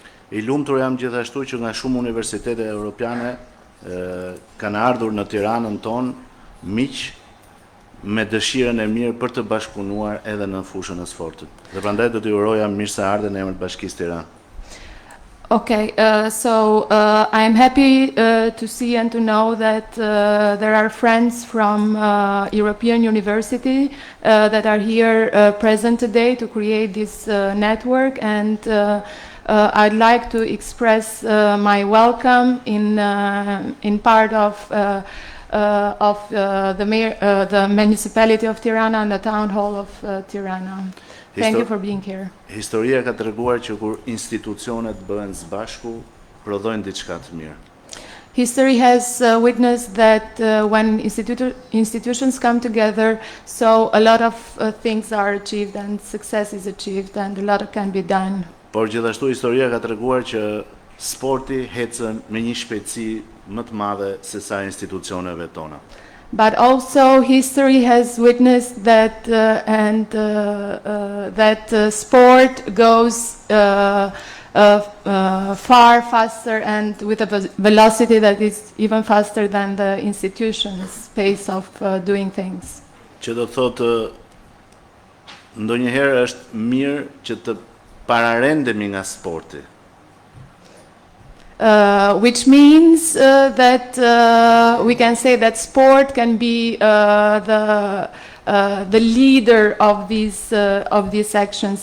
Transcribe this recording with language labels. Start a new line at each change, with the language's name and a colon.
Albanian: I lumtur jam gjithashtu që nga shumë universitete europiane kanë ardhur në Tiranën tonë miq me dëshirën e mirë për të bashkëpunuar edhe në fushën e sportit. Dhe prandaj do t'ju uroja mirëseardhjen në emër të Bashkisë Tiranë.
English: Okay, so I'm happy to see and to know that there are friends from European University that are here present today to create this network, and I'd like to express my welcome in part of the municipality of Tirana and the town hall of Tirana. Thank you for being here.
Albanian: Historia ka treguar që kur institucionet bëhen së bashku, prodhojnë diçka të mirë.
English: History has witnessed that when institutions come together, so a lot of things are achieved and success is achieved and a lot can be done.
Albanian: Por gjithashtu historia ka treguar që sporti ecën me një shpejtësi më të madhe se sa institucioneve tona.
English: But also history has witnessed that sport goes far faster and with a velocity that is even faster than the institution's pace of doing things.
Albanian: Që do thotë ndonjëherë është mirë që të pararendemi nga sporti.
English: Which means that we can say that sport can be the leader of these actions.